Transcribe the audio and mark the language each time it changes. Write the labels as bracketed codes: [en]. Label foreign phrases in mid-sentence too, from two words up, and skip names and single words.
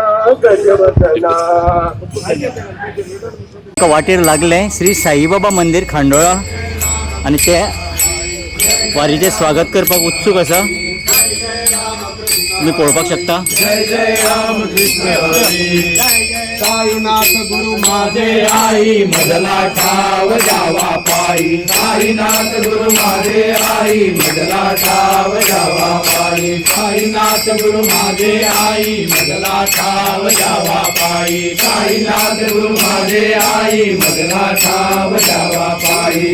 [kok] वाटेर लागले श्री साईबाबा मंदिर खांडोळा आणि ते वारीचे स्वागत करपाक उत्सुक आसा. तुम्ही पळोवपाक शकता. [mr] साईनाथ गुरु माझे आई मजला ठाव जावा पायी. साईनाथ गुरु माझे आई मजला ठाव जावा पायी. साईनाथ गुरु माझे आई मजला ठाव जावा पायी. साईनाथ गुरु माझे आई मजला ठाव जावा पायी.